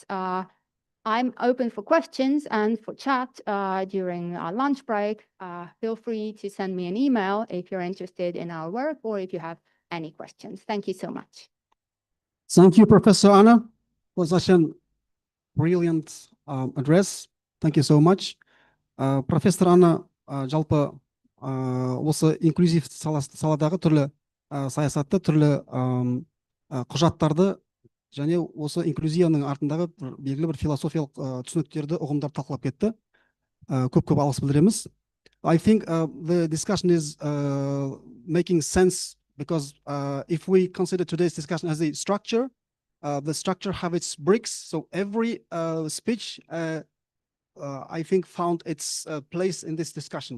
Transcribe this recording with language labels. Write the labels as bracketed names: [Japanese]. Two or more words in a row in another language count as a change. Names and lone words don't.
[English] I'm open for questions and for chat during our lunch break. Feel free to send me an email if you're interested in our work or if you have any questions. Thank you so much. Thank you, Professor Anna, for such a brilliant address. Thank you so much. [Kazakh] Professor Anна жалпы осы инклюзив саладағы түрлі саясатты, түрлі құжаттарды және осы инклюзияның артындағы белгілі бір философиялық түсініктерді, ұғымдарды талқылап кетті. Көп алғыс білдіреміз. [English] I think the discussion is making sense because if we consider today's discussion as a structure, the structure have its bricks. So every speech, I think, found its place in this discussion.